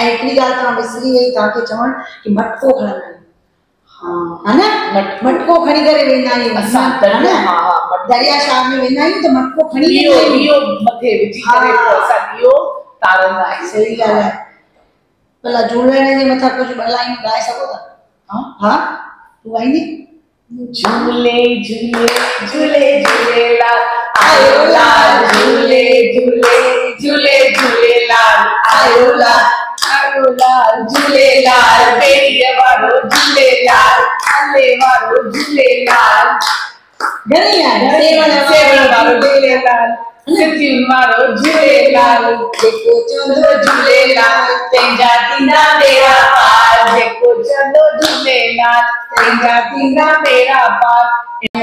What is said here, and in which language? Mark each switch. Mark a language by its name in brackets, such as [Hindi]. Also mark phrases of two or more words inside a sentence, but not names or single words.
[Sindhi] ऐं हिकिड़ी ॻाल्हि तव्हां विसरी वई तव्हांखे चवण कि मटको खणंदा आहियूं, हा न, मटको खणी करे वेंदा आहियूं असां, दरिया शाह में वेंदा आहियूं त मटको खणी वेंदा आहियूं, ॾीओ मथे विझी करे असां ॾीओ तारंदा आहियूं। सही ॻाल्हि आहे। भला झूलण जे मथां कुझु ॿ लाइनूं ॻाए सघो था? हा, तूं ॻाईंदी? झूले झूले झूले झूलेलाल आयो लाल, झूले झूले झूले झूलेलाल आयो लाल झूलेलाल, ॿेड़ीअ वारो झूलेलाल, आले वारो झूलेलाल, घणी आहे सेवण वारो झूलेलाल, सिंधियुनि वारो झूलेलाल, जेको चवंदो झूलेलाल तंहिंजा थींदा बेड़ा पार, जेको चवंदो झूलेलाल तंहिंजा थींदा बेड़ा पार।